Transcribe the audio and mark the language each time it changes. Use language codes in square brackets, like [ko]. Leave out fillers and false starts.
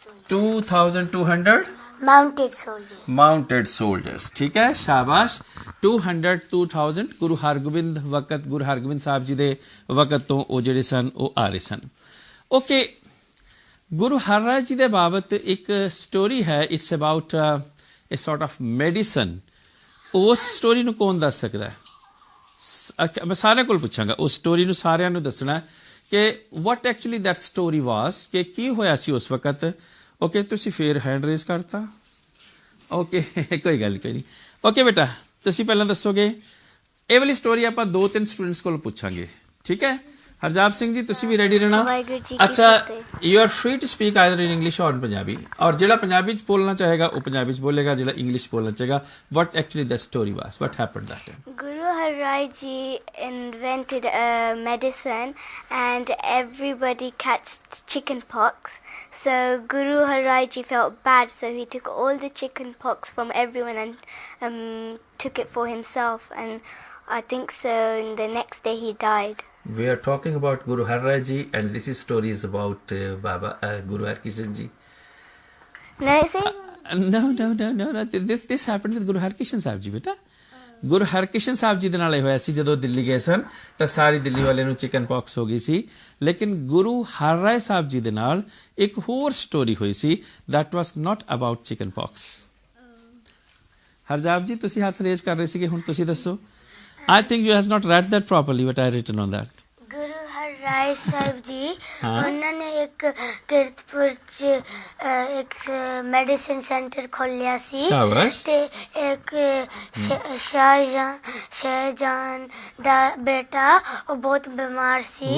[en] 2200 mounted soldiers. [pa] ਠੀਕ ਹੈ, ਸ਼ਾਬਾਸ਼। 2000 ਗੁਰੂ ਹਰਗੋਬਿੰਦ ਸਾਹਿਬ ਜੀ ਦੇ ਵਕਤ ਤੋਂ ਉਹ ਜਿਹੜੇ ਸਨ ਉਹ ਆ ਰਹੇ ਸਨ। ਓਕੇ, ਗੁਰੂ ਹਰਰਾਏ ਜੀ ਦੇ ਬਾਬਤ ਇੱਕ ਸਟੋਰੀ ਹੈ। [en] It's about a sort of medicine. [pa] ਉਸ ਸਟੋਰੀ ਨੂੰ ਕੌਣ ਦੱਸ ਸਕਦਾ ਹੈ? ਮੈਂ ਸਾਰਿਆਂ ਕੋਲ ਪੁੱਛਾਂਗਾ, ਉਸ ਸਟੋਰੀ ਨੂੰ ਸਾਰਿਆਂ ਨੂੰ ਦੱਸਣਾ ਕਿ [en] what actually that story was, [pa] ਕਿ ਕੀ ਹੋਇਆ ਸੀ ਉਸ ਵਕਤ। ਓਕੇ, ਤੁਸੀਂ ਫੇਰ ਹੈਂਡ ਰੇਜ਼ ਕਰਤਾ। ਓਕੇ, ਕੋਈ ਗੱਲ ਨਹੀਂ। ਓਕੇ ਬੇਟਾ, ਤੁਸੀਂ ਪਹਿਲਾਂ ਦੱਸੋਗੇ। ਇਹ ਵਾਲੀ ਸਟੋਰੀ ਆਪਾਂ 2-3 ਸਟੂਡੈਂਟਸ ਕੋਲ ਪੁੱਛਾਂਗੇ। ਠੀਕ ਹੈ, ਹਰਜਾਪ ਸਿੰਘ ਜੀ ਤੁਸੀਂ ਵੀ ਰੈਡੀ ਰਹਿਣਾ। ਅੱਛਾ, [en] You are free to speak either in English ਔਰ ਪੰਜਾਬੀ। [pa] ਔਰ ਜਿਹੜਾ ਪੰਜਾਬੀ ਚ ਬੋਲਣਾ ਚਾਹੇਗਾ ਉਹ ਪੰਜਾਬੀ ਚ ਬੋਲੇਗਾ, ਜਿਹੜਾ ਇੰਗਲਿਸ਼ ਬੋਲਣਾ ਚਾਹੇਗਾ। [en] what actually the story was, what happened that time? Guru Harrai Ji invented a medicine and everybody catched chicken pox. So Guru Harrai Ji felt bad, so he took all the chicken pox from everyone and took it for himself. And I think so the next day he died. We are talking about Guru Harrai Ji and this story is about Guru Harkishan Ji. No, see? No. This happened with Guru Harkishan Sahib Ji, beta. [pa] Guru Harkrishan Sahib ji ਦੇ ਨਾਲ ਇਹ ਹੋਇਆ ਸੀ। ਜਦੋਂ ਦਿੱਲੀ ਗਏ ਸਨ ਤਾਂ ਸਾਰੀ ਦਿੱਲੀ ਵਾਲਿਆਂ ਨੂੰ chicken pox ਹੋ ਗਈ ਸੀ। ਲੇਕਿਨ ਗੁਰੂ ਹਰਰਾਏ ਸਾਹਿਬ ਜੀ ਦੇ ਨਾਲ ਇੱਕ ਹੋਰ ਸਟੋਰੀ ਹੋਈ ਸੀ। [en] that was not about chicken pox. [pa] ਹਰਜਾਬ ਜੀ ਤੁਸੀਂ ਹੱਥ ਰੇਜ਼ ਕਰ ਰਹੇ ਸੀਗੇ, ਹੁਣ ਤੁਸੀਂ ਦੱਸੋ। [en] I think you has not read that properly what I written on that. [pa] ਗੁਰੂ ਹਰਰਾਏ ਸਾਹਿਬ ਜੀ ਉਹਨਾਂ ਨੇ ਇੱਕ ਕੀਰਤਪੁਰ ਚ ਇੱਕ ਮੈਡੀਸਿਨ ਸੈਂਟਰ ਖੋਲਿਆ ਸੀ ਸ਼ਾਬਾਸ਼। ਤੇ ਇੱਕ ਸ਼ਾਹਜਹਾਨ ਦਾ ਬੇਟਾ ਉਹ ਬਹੁਤ ਬਿਮਾਰ ਸੀ।